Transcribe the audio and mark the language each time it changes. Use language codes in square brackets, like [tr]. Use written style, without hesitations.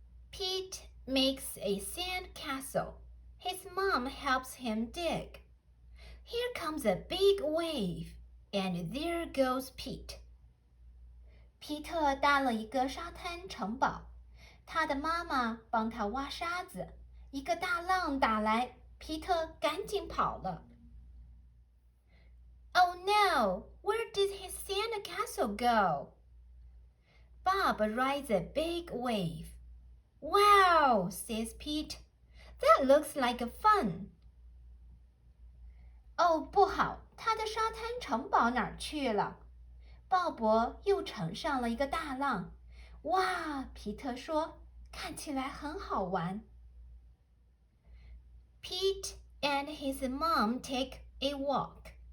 [en] Pete makes a sand castle. His mom helps him dig. Here comes a big wave, and there goes Pete. [zh] 皮特搭了一个沙滩城堡，他的妈妈帮他挖沙子。一个大浪打来，皮特赶紧跑了。 [en] Oh no! Where did his sand castle go? Bob rides a big wave. Wow, says Pete. That looks like fun. [zh] 哦，不好，他的沙滩城堡哪儿去了？鲍勃又乘上了一个大浪。哇，皮特说，看起来很好玩。 [en] Pete and his mom take a walk.